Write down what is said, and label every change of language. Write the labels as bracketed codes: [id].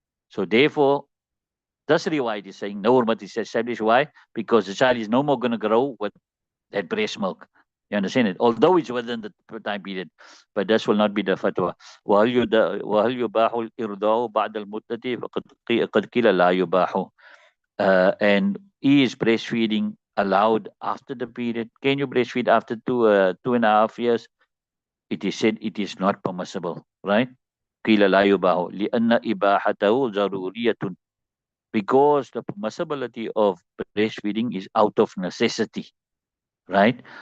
[en] So therefore, this riwayat is saying no hurmat is established. Why? Because the child is no more going to grow with that breast milk. You understand it? Although it's within the time period, but this will not be the fatwa. [ar] وهل يباح الإرضاع بعد المدة فقد قيل لا يباح. [en] And is breastfeeding allowed after the period? Can you breastfeed after 2.5 years? It is said it is not permissible, right? [ar] قيل لا يباح لأن إباحته ضرورية, [en] because the permissibility of breastfeeding is out of necessity, right?